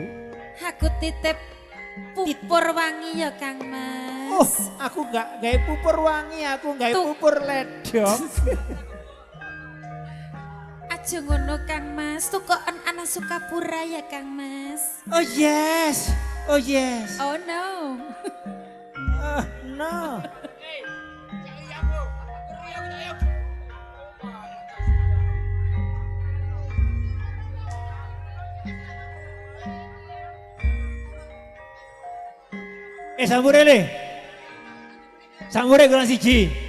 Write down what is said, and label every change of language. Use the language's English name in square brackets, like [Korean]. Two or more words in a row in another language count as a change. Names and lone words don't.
[Javanese] Aku titip pupur wangi ya Kang Mas. Oh, aku gak gawe pupur wangi, aku gawe Tuh. pupur ledok. Aja ngono Kang Mas, tukoken ana Sukapura ya Kang Mas. [English] Oh yes. Oh yes. Oh no. No. [Javanese] Sambure le. Sambure kurang siji.